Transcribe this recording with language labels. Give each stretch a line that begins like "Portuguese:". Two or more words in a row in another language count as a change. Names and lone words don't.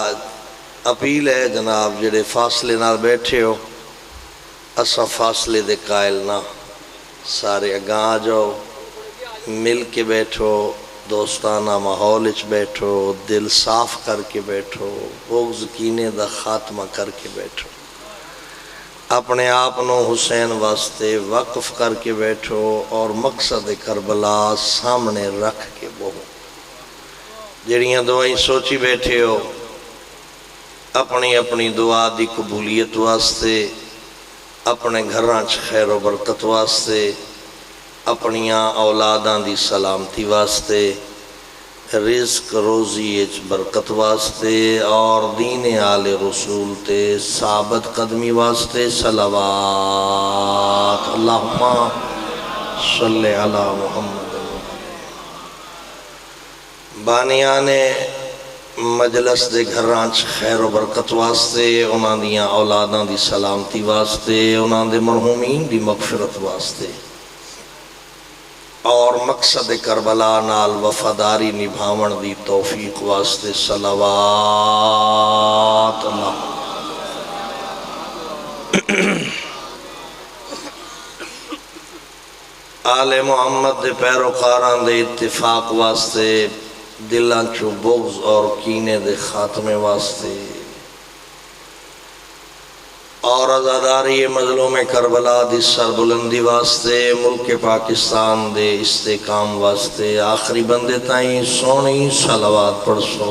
Saraiki: اپیل ہے جناب جڑے فاصلے نال بیٹھے ہو، اسا فاصلے دے قائل نہ، سارے اگاں آ جاؤ، مل کے بیٹھو، دوستانہ ماحول اچ بیٹھو، دل صاف کر کے بیٹھو، بغض کینے دا خاتمہ کر کے بیٹھو، اپنے آپنوں حسین واسطے وقف کر کے بیٹھو اور مقصد کربلا سامنے رکھ کے بہو. جڑیاں دعائیں سوچی بیٹھے ہو اپنی اپنی دعا دی قبولیت واسطے، اپنے گھراں چ خیر و برکت واسطے، اپنیاں اولاداں دی سلامتی واسطے، رزق روزی اچ برکت واسطے اور دین آل رسول تے ثابت قدمی واسطے صلوات.
Arabic: اللہم صلی علی محمد.
Saraiki: بانیان مجلس دے گھران چ خیر و برکت واسطے، انہاں دیاں اولاداں دی سلامتی واسطے، انہاں دے مرحومین دی مغفرت واسطے اور مقصد کربلا نال وفاداری نبھاون دی توفیق واسطے صلوات. اللہ. آل محمد دے پیروکاران دے اتفاق واسطے، دلاں چو بغض اور کینے دے خاتمے واسطے اور عزاداری مظلوم کربلا دی سربلندی واسطے، ملک پاکستان دے استحکام واسطے، آخری بندے تائیں سونی صلوات پڑھ سو.